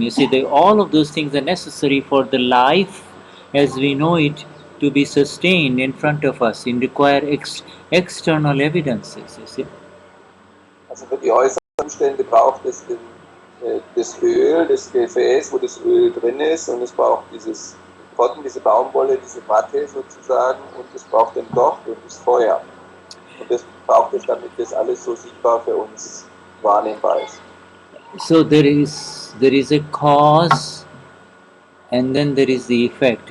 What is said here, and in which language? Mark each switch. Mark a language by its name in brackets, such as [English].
[English] You see, all of those things are necessary for the life as we know it to be sustained in front of us, and require external evidences, you see. [German] Also für die äußeren Umstände braucht es das Öl, das Gefäß, wo das Öl drin ist, und es braucht dieses Cotton, diese Baumwolle, diese Matte sozusagen, und es braucht den Docht und das Feuer. Und das braucht es, damit das alles so sichtbar für uns wahrnehmbar ist. [English] So there is a cause, and then there is the effect.